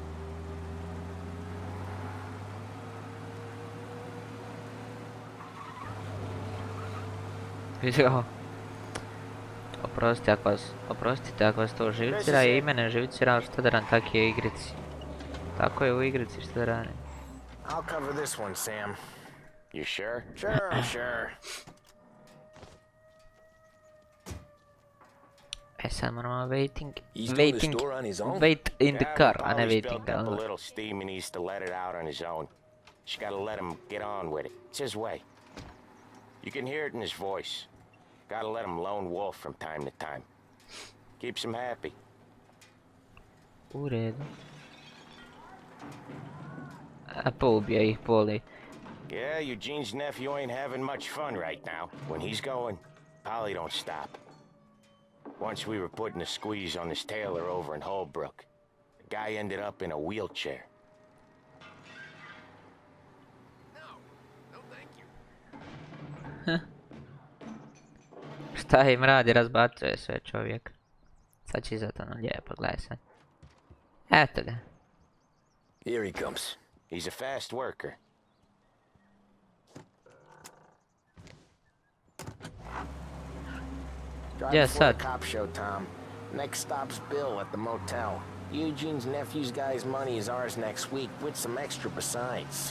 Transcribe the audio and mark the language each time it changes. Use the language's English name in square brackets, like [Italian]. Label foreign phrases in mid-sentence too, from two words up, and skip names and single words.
[Bosnian] Vidio. Oprostite ako vas to živcira i mene živcira, ali šta da ram takije igrici. Tako je u igrici, šta da radim. [English] I'll cover this one, Sam. You sure? Sure, I'm sure. [Bosnian] E sad moramo waiting [English] He's doing the store on his own? wait in the Yeah, car, but [Bosnian] a ne [English] Polly's waiting built up a down. little steam and he needs to let it out on his own. Just gotta let him get on with it. It's his way. You can hear it in his voice. Gotta let him lone wolf from time to time. Keeps him happy. [Bosnian] U redu. A poubija ih Poli. [English] Yeah, Eugene's nephew ain't having much fun right now. When he's going, Polly don't stop. Once we were putting a squeeze on this tailor over in Holbrook. The guy ended up in a wheelchair. [Bosnian] Šta im radi, razbacuje sve čovjek. Sad će izaći ono lijepo, gledaj sad. Eto ga. [English] Here he comes. He's a fast worker. Drive Yes, before sir. the cop show, Tom. Next stop's Bill at the motel. Eugene's nephew's guy's money is ours next week, with some extra besides.